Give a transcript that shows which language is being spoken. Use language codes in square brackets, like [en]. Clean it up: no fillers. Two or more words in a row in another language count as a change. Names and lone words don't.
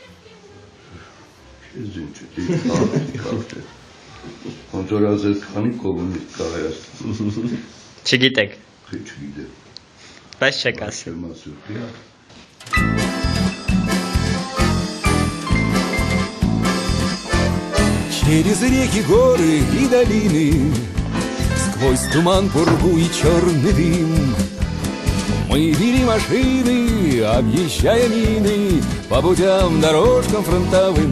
[hy] Ես ինչ դիտա։ Ոնց ասես քանի կոմունիստ կա Հայաստանում։ Չգիտեք։ Չգիտեմ։ Բայց չեք ասել։ [ru] Через реки, горы и долины, сквозь туман, пургу и черный дым, мы вели машины, объезжая мины, по путям, дорожкам фронтовым.